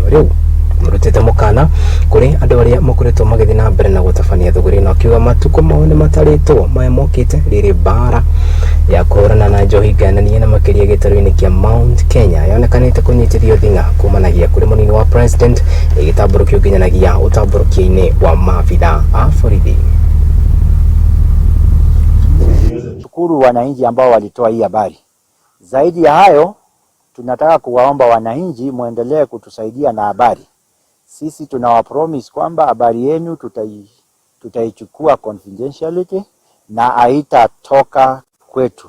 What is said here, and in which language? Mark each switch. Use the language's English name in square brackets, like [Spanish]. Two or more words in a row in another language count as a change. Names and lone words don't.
[Kikuyu] Riu murutite mukana kuri andu aria makoretwo magithii na mbere na gũtabania thuguri no kiuga matuko mao ni mataritwo maya mokite riri bara ya kũhũrana na njohi ngananie na makiria gĩtarũ-inĩ kia Mount Kenya yonekanĩte kũnyitithio thing'a kumanagia kuri munini wa president igĩtambũrũkio nginyanagia ũtambũrũkia-inĩ wa maabitha a borithi. [Swahili] Shukuru wananchi ambao walitoa hii habari. Zaidi ya hayo, tunataka kuwaomba wananchi muendelee kutusaidia na habari. Sisi tunawapromise kwamba habari yenu tutaichukua confidentiality na haitatoka kwetu.